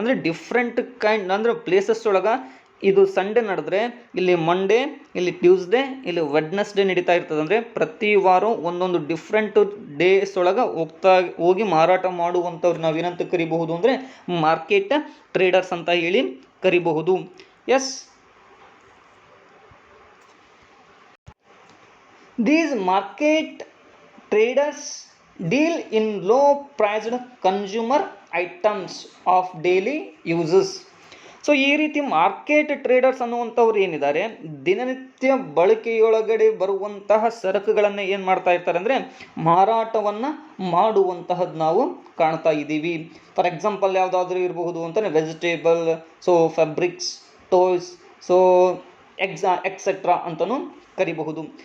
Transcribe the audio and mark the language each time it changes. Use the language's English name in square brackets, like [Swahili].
[Kannada] ಅಂದರೆ [English] different kind [Kannada] ಅಂದರೆ places ಒಳಗೆ ಇದು ಸಂಡೇ ನಡೆದ್ರೆ ಇಲ್ಲಿ ಮಂಡೇ, ಇಲ್ಲಿ ಟ್ಯೂಸ್ಡೇ, ಇಲ್ಲಿ ವೆಡ್ನೆಸ್ಡೇ ನಡೀತಾ ಇರ್ತದೆ. ಅಂದರೆ ಪ್ರತಿ ವಾರ ಒಂದೊಂದು ಡಿಫ್ರೆಂಟ್ ಡೇಸ್ ಒಳಗೆ ಹೋಗಿ ಮಾರಾಟ ಮಾಡುವಂಥವ್ರು ನಾವೇನಂತ ಕರಿಬಹುದು ಅಂದರೆ ಮಾರ್ಕೆಟ್ ಟ್ರೇಡರ್ಸ್ ಅಂತ ಹೇಳಿ ಕರಿಬಹುದು. [English] Yes, these market traders deal in low priced consumer items of daily uses. [Kannada] So ಈ ರೀತಿ ಮಾರ್ಕೆಟ್ ಟ್ರೇಡರ್ಸ್ ಅನ್ನುವಂಥವ್ರು ಏನಿದ್ದಾರೆ, ದಿನನಿತ್ಯ ಬಳಕೆಯೊಳಗಡೆ ಬರುವಂತಹ ಸರಕುಗಳನ್ನು ಏನು ಮಾಡ್ತಾ ಇರ್ತಾರೆ ಅಂದರೆ ಮಾರಾಟವನ್ನು ಮಾಡುವಂತಹದ್ದು ನಾವು ಕಾಣ್ತಾ ಇದ್ದೀವಿ. [English] for example [Kannada] ಯಾವುದಾದ್ರೂ ಇರಬಹುದು ಅಂತಲೇ vegetable, so fabrics, toys, so etcetera ಅಂತಲೂ ಕರಿಬಹುದು.